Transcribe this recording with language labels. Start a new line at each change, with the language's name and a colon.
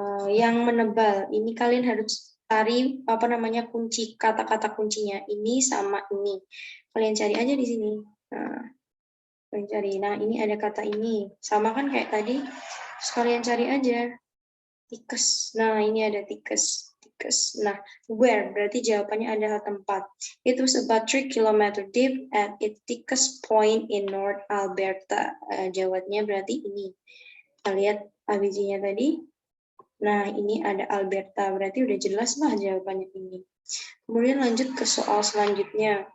Indonesian: Yang menebal, ini kalian harus cari kunci, kata-kata kuncinya ini sama ini. Kalian cari aja di sini. Nah, kalian cari. Nah, ini ada kata ini, sama kan kayak tadi. Terus kalian cari aja. Tikes. Nah, ini ada tikes. Nah, where berarti jawabannya adalah tempat.
English: It was about 3 km deep at its thickest point in North Alberta.
Indonesian: Jawabannya berarti ini. Kita lihat ABC-nya tadi. Nah, ini ada Alberta. Berarti udah jelas lah jawabannya ini. Kemudian lanjut ke soal selanjutnya.